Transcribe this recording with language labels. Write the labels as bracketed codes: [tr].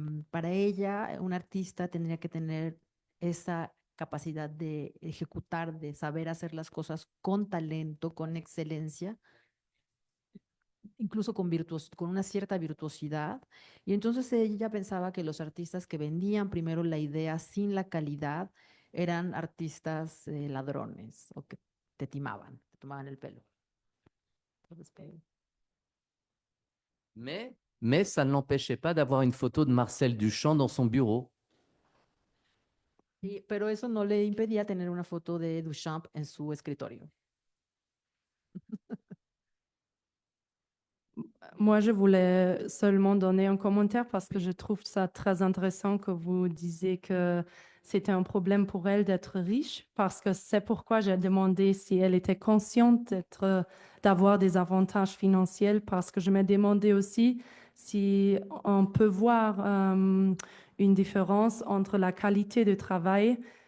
[es] Para ella, un artista tendría que tener esa capacidad de ejecutar, de saber hacer las cosas con talento, con excelencia, incluso con una cierta virtuosidad. Y entonces ella pensaba que los artistas que vendían primero la idea sin la calidad eran artistas ladrones o que te timaban, te tomaban el pelo. Entonces, [fr] Mais mais ça ne l'empêchait pas d'avoir une photo de Marcel Duchamp dans son bureau. [es] Pero eso no le impedía tener una foto de Duchamp en su escritorio. [fr] Moi, je voulais seulement donner un commentaire parce que je trouve ça très intéressant que vous disiez que c'était un problème pour elle d'être riche, parce que c'est pourquoi j'ai demandé si elle était consciente d'avoir des avantages financiers, parce que je me demandais aussi si on peut voir une différence entre la qualité de travail,